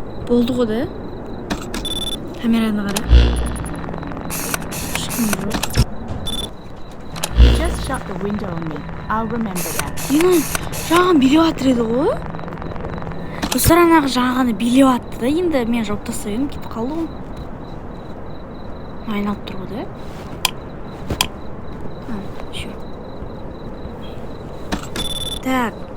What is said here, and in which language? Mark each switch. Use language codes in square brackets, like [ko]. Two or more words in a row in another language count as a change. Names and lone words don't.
[kk] Болды ғой да. Камераны қара. Ешкім жоқ. [en] Just shut the window on me. I'll remember that. [kk] Мені жаңа билеп жатыр еді ғой. Достар анағы жаңағыны билеп жатты да, енді мен жауып тастап едім, кетіп қалды ғой. Айналып тұр ғой да. Все. Так.